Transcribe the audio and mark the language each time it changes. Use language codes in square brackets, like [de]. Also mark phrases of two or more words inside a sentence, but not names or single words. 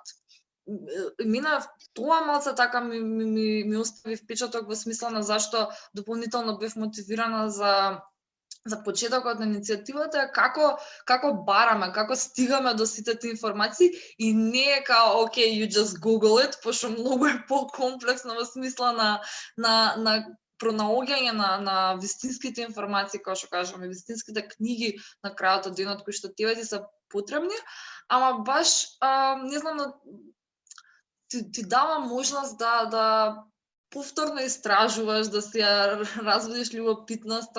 [mk] Мина тоа малце така ми остави впечаток во смисла на зашто дополнително бев мотивирана за почетокот на иницијативата е како бараме, како стигаме до сите тие информации и не е као [en] okay, you just Google it, [mk] пошто многу е покомплексно во смисла на пронаоѓање на вистинските информации, како што кажаме, вистинските книги на крајот од денот кои што тебе ти се потребни, ама баш не знам, ти дава можност да повторно истражуваш, да си ја разводиш љубопитноста.